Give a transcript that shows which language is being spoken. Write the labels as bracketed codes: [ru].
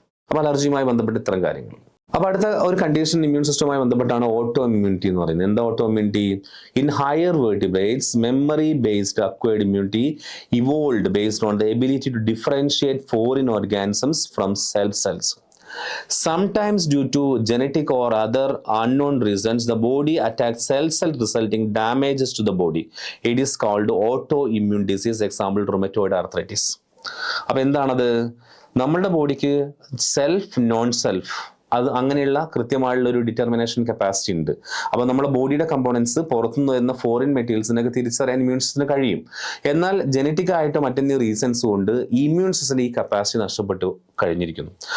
[ml] അപ്പോൾ അലർജിയുമായി ബന്ധപ്പെട്ട് ഇത്തരം കാര്യങ്ങൾ. അപ്പോൾ അടുത്ത ഒരു കണ്ടീഷൻ ഇമ്മ്യൂൺ സിസ്റ്റവുമായി ബന്ധപ്പെട്ടാണ് ഓട്ടോ ഇമ്മ്യൂണിറ്റി എന്ന് പറയുന്നത്. എന്താ auto immunity? [en] In higher vertebrates memory based acquired immunity evolved based on the ability to differentiate foreign organisms from cells. Sometimes due to genetic or other unknown reasons, the body attacks cells resulting damages to the body. It is called autoimmune disease. Example, rheumatoid arthritis. [ml] അപ്പോൾ എന്താണത്? നമ്മളുടെ ബോഡിക്ക് self, non self, അത് അങ്ങനെയുള്ള കൃത്യമായുള്ള ഒരു determination capacity ഉണ്ട്. അപ്പോൾ നമ്മുടെ ബോഡിയുടെ കമ്പോണൻസ് പുറത്തുനിന്ന് വരുന്ന ഫോറിൻ മെറ്റീരിയൽസിനൊക്കെ തിരിച്ചറിയാൻ ഇമ്മ്യൂൺ സിസ്റ്റത്തിന് കഴിയും. എന്നാൽ ജനറ്റിക് ആയിട്ട് മറ്റെന്തെങ്കിലും റീസൺസ് കൊണ്ട് ഇമ്മ്യൂൺ സിസ്റ്റത്തിന് ഈ കപ്പാസിറ്റി നഷ്ടപ്പെട്ടു കഴിഞ്ഞിരിക്കുന്നു.